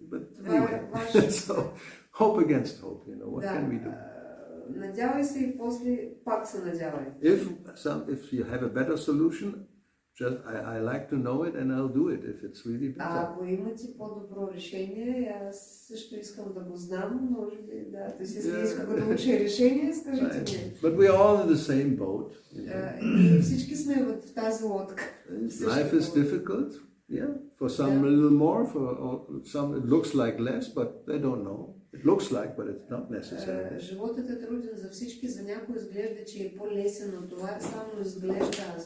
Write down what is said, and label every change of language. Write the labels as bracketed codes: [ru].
[en] But anyway, so hope against hope, what can we do? [bg] Надявай се и после пак се надявай. [en] If you have a better solution, I like to know it and I'll do it if it's really better. [bg] Ако имате по-добро решение, аз също искам да го знам, може би да си искам да науча решение, скажете ми. [en] But we are all in the same boat. [bg] И всички сме в тази лодка. [en] Life is difficult, yeah. For some a little more, for some it looks like less, but they don't know. It looks like, but it's not necessary. [bg] Животът е труден за всички, за някой изглежда, че е по-лесен, но това само изглежда.